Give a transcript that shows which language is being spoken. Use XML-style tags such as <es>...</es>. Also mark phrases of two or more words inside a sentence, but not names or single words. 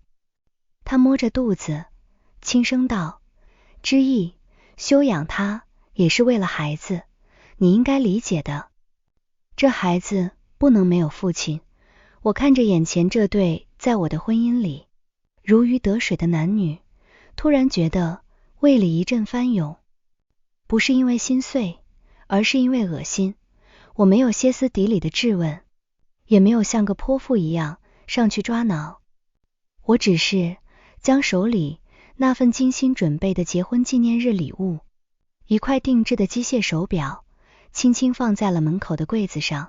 <zh>她摸着肚子，輕聲道：知意，休養他也是為了孩子，你應該理解的。這孩子不能沒有父親。我看着眼前這對在我的婚姻裡如魚得水的男女，突然覺得胃裡一陣翻湧，不是因為心碎，而是因為惡心。我沒有歇斯底里的質問，也沒有像個潑婦一樣上去抓撓，我只是將手裡那份精心準備的結婚紀念日禮物，一塊定制的機械手錶，輕輕放在了門口的櫃子上。</zh>